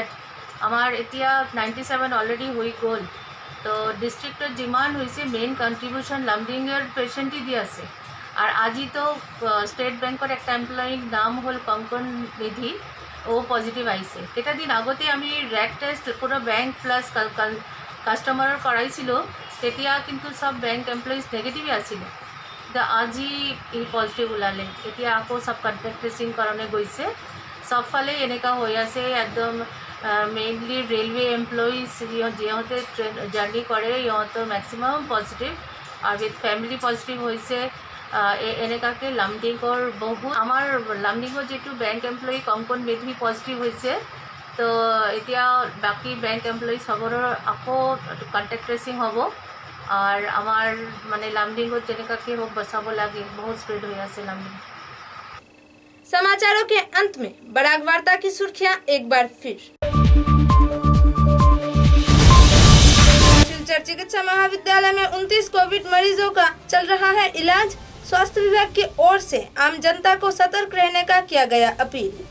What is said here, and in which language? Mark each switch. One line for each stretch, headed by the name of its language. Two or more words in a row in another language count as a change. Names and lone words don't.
Assamese: আমার এতিয়া 97 অলরেডি হয়ে গ'ল, তো ডিস্ট্রিক্টত যিমান হৈছে
English: main contribution
Assamese: লামডিংয়ের পেশেন্টই দি আছে। আর আজি তো স্টেট ব্যাংকৰ একটা এমপ্লয়িৰ নাম হল কঙ্কন মেধি, ও পজিটিভ আইছে। কেইটা দিন আগতে আমি
English: rat test
Assamese: পুরো
English: bank plus
Assamese: কাস্টমাৰৰ কৰাইছিল, তেতিয়া কিন্তু সব
English: bank employees
Assamese: নেগেটিভই আছিল। আজি এই পজিটিভ ওলালে, এতিয়া আকৌ সব
English: contact tracing
Assamese: কাৰণে গৈছে। সব ফালে এনেকা হৈ আছে একদম। মেইনলি
English: railway employees
Assamese: যিহঁতে জাৰ্ণি কৰে ইহঁতৰ মেক্সিমাম পজিটিভ, আৰু
English: with family positive
Assamese: হৈছে। এনেকাকে লামডিংৰ বহুত আমাৰ লামডিংৰ যিটো
English: bank employee
Assamese: কঙ্কন মেধি পজিটিভ হৈছে, তো এতিয়া বাকী
English: bank employee
Assamese: সবৰৰ আকৌ
English: contact tracing
Assamese: হ'ব। আর আমার মানে লামডিংত যেনেকাকে হোক বচাব লাগে, বহুত স্প্রেড হয়ে আছে লামডিং।
Hindi: समाचारों के अंत में बराक वार्ता की सुर्खियां एक बार फिर। सिलचर चिकित्सा महाविद्यालय में 29 कोविड मरीजों का चल रहा है इलाज। स्वास्थ्य विभाग की ओर से आम जनता को सतर्क रहने का किया गया अपील।